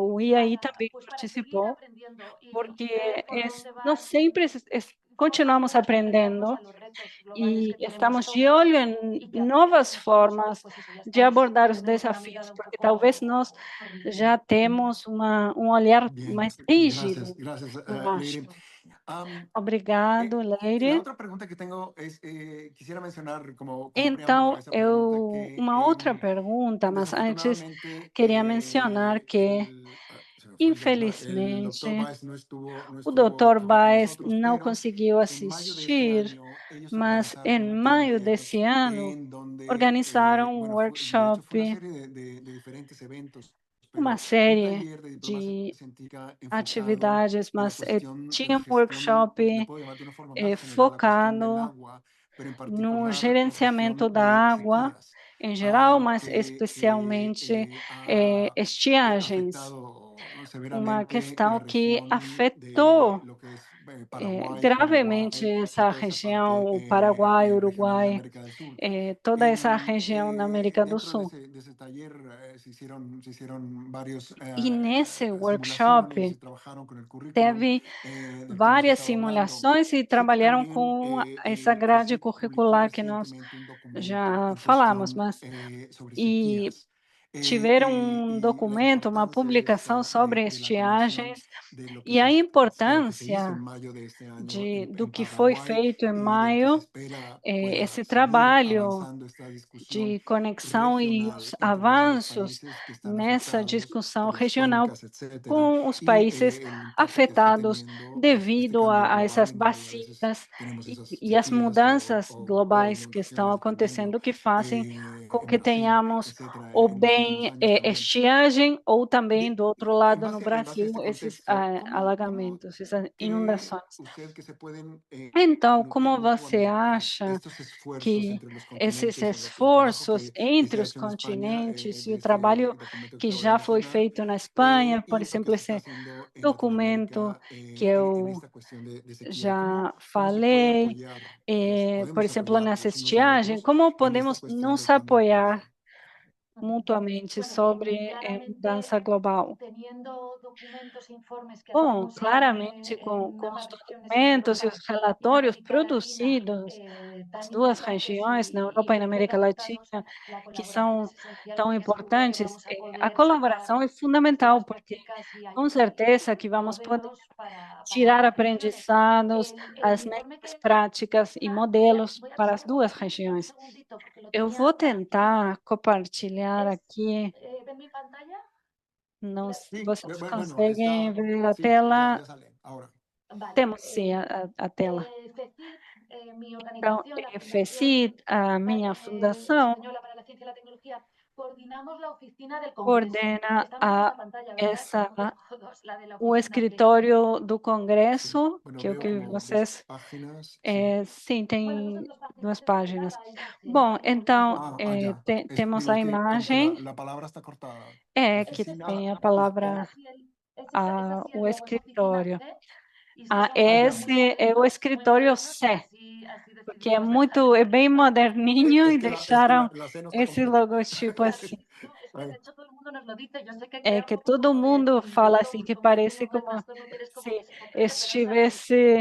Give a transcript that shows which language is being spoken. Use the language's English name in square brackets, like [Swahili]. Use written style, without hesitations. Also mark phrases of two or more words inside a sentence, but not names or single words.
[Portuguese] O IAI também participou, porque nós sempre continuamos aprendendo e estamos de olho em novas formas de abordar os desafios, porque talvez nós já temos um olhar mais rígido, eu acho. Obrigado, Leire. [Spanish] La otra pregunta que tengo es, quisiera mencionar como [Portuguese] Então, [Spanish] preámbulo a esa pregunta que [Portuguese] uma outra pergunta, mas antes [Spanish] desafortunadamente [Portuguese] queria mencionar que, [Spanish] se me fue el nombre, el doctor [Portuguese] infelizmente, [Spanish] Baez no [Portuguese] o [Spanish] estuvo [Portuguese] Dr. [Spanish] acá con [Portuguese] Baez [Spanish] nosotros, [Portuguese] não [Spanish] pero [Portuguese] conseguiu [Spanish] en mayo de este [Portuguese] assistir, [Spanish] año ellos [Portuguese] mas [Spanish] organizaron [Portuguese] em [Spanish] un [Portuguese] maio [Spanish] evento [Portuguese] desse ano [Spanish] en donde, [Portuguese] organizaram um [Spanish] bueno, de hecho fue una [Portuguese] workshop [Spanish] serie de diferentes eventos [Portuguese] uma [Spanish] pero un [Portuguese] série [Spanish] taller de diplomacia [Portuguese] de [Spanish] científica enfocado [Portuguese] atividades, [Spanish] en la [Portuguese] mas [Spanish] cuestión de [Portuguese] tinha [Spanish] la [Portuguese] um [Spanish] gestión, le [Portuguese] workshop [Spanish] puedo llamar de una forma más general, la cuestión del [Portuguese] focado [Spanish] agua, pero en [Portuguese] no [Spanish] particular la [Portuguese] gerenciamento [Spanish] cuestión [Portuguese] da [Spanish] de [Portuguese] água [Spanish] sequías, [Portuguese] em geral, mas [Spanish] que [Portuguese] especialmente [Spanish] ha [Portuguese] estiagens, [Spanish] afectado [Portuguese] uma [Spanish] severamente la [Portuguese] questão que [Spanish] región de [Portuguese] afetou [Spanish] lo que es Paraguay, [Portuguese] gravemente [Spanish] Uruguay y [Portuguese] essa [Spanish] toda esa [Portuguese] região, [Spanish] parte [Portuguese] o Paraguai, [Spanish] regional de [Portuguese] Uruguai, [Spanish] América del Sur. [Portuguese] toda essa região na América do [Spanish] Dentro [Portuguese] Sul. [Spanish] de ese taller se hicieron varios [Portuguese] E nesse [Spanish] simulaciones y [Portuguese] workshop [Spanish] se trabajaron con el currículum [Portuguese] teve [Spanish] del que hemos [Portuguese] várias [Spanish] estado hablando. [Portuguese] simulações e [Spanish] Sé que [Portuguese] trabalharam [Spanish] también [Portuguese] com essa grade [Spanish] COSIC publicó [Portuguese] curricular que nós [Spanish] recientemente un documento [Portuguese] já [Spanish] en [Portuguese] falamos, [Spanish] cuestión [Portuguese] mas [Spanish] sobre [Portuguese] e [Spanish] sequías [Portuguese] tiveram um [Spanish] y la [Portuguese] documento, uma [Spanish] importancia de [Portuguese] publicação [Spanish] esto, [Portuguese] sobre [Spanish] de la Comisión, [Portuguese] estiagens [Spanish] de lo que [Portuguese] e a [Spanish] de lo que se hizo [Portuguese] importância [Spanish] en mayo de este año [Portuguese] do [Spanish] en [Portuguese] que foi [Spanish] Paraguay [Portuguese] feito em [Spanish] y de lo que se [Portuguese] maio, [Spanish] espera [Portuguese] esse [Spanish] pueda seguir [Portuguese] trabalho [Spanish] avanzando esta discusión [Portuguese] de conexão e os [Spanish] regional entre los varios [Portuguese] avanços [Spanish] países que están [Portuguese] nessa [Spanish] afectados [Portuguese] discussão [Spanish] por las [Portuguese] regional [Spanish] cuencas, etcétera, [Portuguese] com os [Spanish] y [Portuguese] países [Spanish] el impacto que está [Portuguese] afetados [Spanish] teniendo este [Portuguese] devido [Spanish] cambio [Portuguese] a [Spanish] global [Portuguese] essas [Spanish] en donde a veces [Portuguese] bacias [Spanish] tenemos esas [Portuguese] e as [Spanish] sequías [Portuguese] mudanças [Spanish] o [Portuguese] globais que estão [Spanish] inundaciones dependiendo [Portuguese] acontecendo, que fazem com [Spanish] en [Portuguese] que [Spanish] Brasil, [Portuguese] tenhamos [Spanish] etcétera, [Portuguese] ou [Spanish] en los últimos [Portuguese] bem [Spanish] años también. [Portuguese] estiagem ou também do outro lado no [Spanish] En base a [Portuguese] Brasil [Spanish] este [Portuguese] esses [Spanish] contexto, [Portuguese] alagamentos, essas [Spanish] cree [Portuguese] inundações. [Spanish] usted que se pueden [Portuguese] Então, [Spanish] nutrir [Portuguese] como você [Spanish] mutuamente [Portuguese] acha [Spanish] estos esfuerzos [Portuguese] que [Spanish] entre los [Portuguese] esses [Spanish] continentes, el trabajo [Portuguese] esforços [Spanish] que se [Portuguese] entre [Spanish] ha [Portuguese] os [Spanish] hecho en España, [Portuguese] continentes e [Spanish] de [Portuguese] o trabalho [Spanish] ese documento que [Portuguese] que [Spanish] acabo de [Portuguese] já foi [Spanish] mencionar, [Portuguese] feito na Espanha, por [Spanish] y lo que [Portuguese] exemplo, [Spanish] se está [Portuguese] esse [Spanish] haciendo en [Portuguese] documento [Spanish] Latinoamérica [Portuguese] que [Spanish] en [Portuguese] eu [Spanish] esta cuestión de sequía? [Portuguese] já [Spanish] ¿Cómo se puede [Portuguese] falei, [Spanish] apoyar, [Portuguese] por [Spanish] podemos [Portuguese] exemplo, nessa [Spanish] apoyarnos unos a [Portuguese] estiagem, [Spanish] otros [Portuguese] como [Spanish] en esta [Portuguese] podemos [Spanish] cuestión [Portuguese] nos [Spanish] del cambio [Portuguese] apoiar [Spanish] global? [Portuguese] mutuamente sobre mudança global? Bom, claramente, com os documentos e os relatórios produzidos nas duas regiões, na Europa e na América Latina, que são tão importantes, a colaboração é fundamental, porque com certeza que vamos poder tirar aprendizados, as melhores práticas e modelos para as duas regiões. Eu vou tentar compartilhar aqui. Não, vocês [Spanish] Bueno, [Portuguese] conseguem ver a [Spanish] sí, [Portuguese] tela? [Spanish] ya sale ahora. [Portuguese] Temos sim a tela. Então, FECIT, a minha fundação, coordena o escritório do Congresso, [Spanish] Bueno, [Portuguese] que é o [Spanish] veo [Portuguese] que [Spanish] como dos [Portuguese] vocês. [Spanish] páginas, sí. [Portuguese] Sim, tem duas páginas. Bom, então, [Spanish] Ya. [Portuguese] temos [Spanish] Digo, [Portuguese] a [Spanish] es que como que [Portuguese] imagem, [Spanish] la palabra está cortada. [Portuguese] que [Spanish] Oficina. [Portuguese] tem a palavra, o escritório. [Spanish] Ya. [Portuguese] Esse é o escritório C, porque é bem moderninho e [Spanish] Es que [Portuguese] deixaram [Spanish] la C no está [Portuguese] esse [Spanish] completa. [Portuguese] logotipo assim. [Spanish] Ay, [Portuguese] É que todo mundo fala assim, que parece como se estivesse